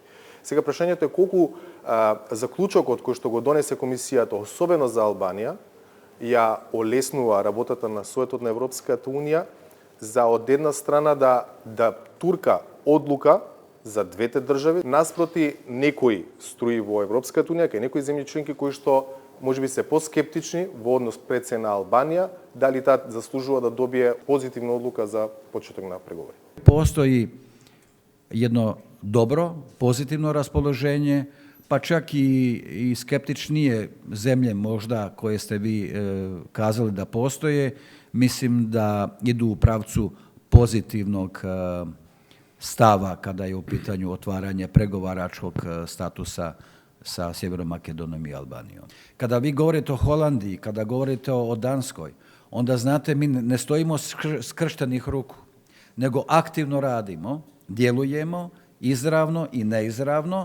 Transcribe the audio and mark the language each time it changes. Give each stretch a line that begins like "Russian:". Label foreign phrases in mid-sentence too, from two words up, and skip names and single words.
Macedonian: Сега прашањето е колку заклучокот кој што го донесе комисијата, особено за Албанија, ја олеснува работата на Советот на Европската унија за од една страна да турка одлука за двете држави наспроти некои струи во Европската унија, кај некои земји членки кои што можеби се поскептични во однос пред се на Албанија, дали таа заслужува да добие позитивна одлука за почеток на преговори. Постои едно добро, позитивно расположение, па чак
Serbian: и скептичнije землje možda koje ste vi kazali da postoje, mislim da idu u pravcu pozitivnog stava kada je u pitanju otvaranje pregovaračkog statusa sa Sjevernom Makedonijom i Albanijom. Kada vi govorite o Holandiji, kada govorite o Danskoj, onda znate mi ne stojimo skrštenih ruku, nego aktivno radimo, djelujemo izravno i neizravno.